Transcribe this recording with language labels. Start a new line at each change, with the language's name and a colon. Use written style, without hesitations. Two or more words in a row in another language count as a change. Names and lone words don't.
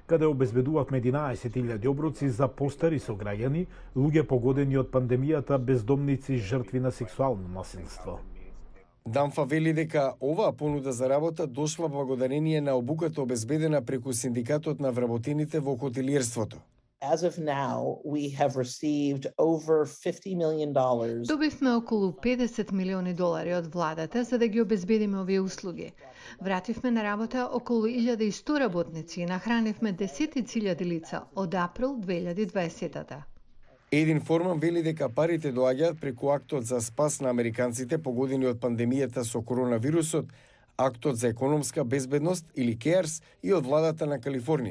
Macedonian: каде обезбедувавме 11.000 оброци за постари сограѓани, луѓе погодени од пандемијата, бездомници, жртви на сексуално насилство. Дамфа вели дека оваа понуда за работа дошла благодарение на обуката обезбедена преку синдикатот на вработените во хотелиерството.
English: As of now, we have received over $50 million.
Macedonian: Добивме околу 50 милиони долари од владата за да ги обезбедиме овие услуги. Вративме на работа околу 1100 работници и нахранивме десетици илјади лица од април 2020-та. Един Форман вели дека парите доаѓаат преку актот за спас на американците погодени од пандемијата со коронавирусот, актот за економска безбедност или CARES и од владата на Калифорнија.